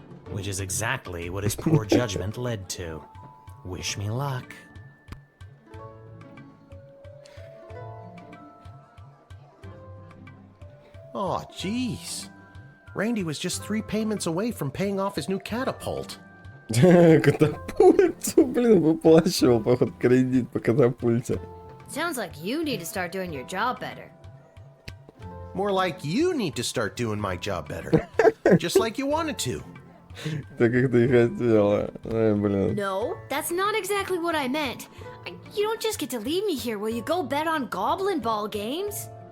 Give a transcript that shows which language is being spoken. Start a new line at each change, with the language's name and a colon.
English: Which is exactly what his poor judgment led to. Wish me luck. Oh, jeez. Randy was just 3 payments away from paying off his new catapult.
Russian: Катапульту, блин, выплачивал, походу, кредит по катапульте.
English: Sounds like you need to start doing your job better. More like you need to start doing my job better. Just like you wanted to.
Russian: Так как ты и хотела. Ай, блин.
English: No, that's not exactly what I meant. You don't just get to leave me here. Will you go bet on Goblin Ball games?